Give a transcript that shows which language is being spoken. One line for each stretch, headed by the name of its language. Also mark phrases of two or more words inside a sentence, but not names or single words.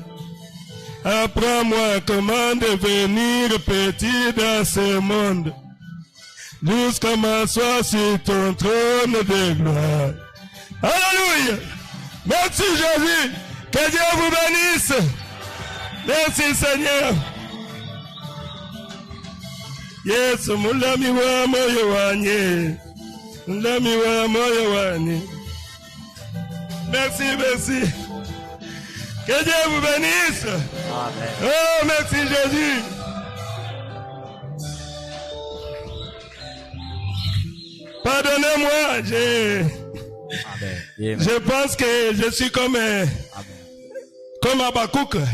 French: Apprends-moi comment devenir petit dans ce monde, jusqu'à m'asseoir sur ton trône de gloire. Alléluia! Merci Jésus! Que Dieu vous bénisse! Merci Seigneur! Yes,
Luba-Lulua: mulami wa moyo wanye. Mulami wa moyo wanye.
French: Merci, merci. Que Dieu vous bénisse! Amen. Oh, merci Jésus! Pardonnez-moi, je pense que je suis comme Habakkuk.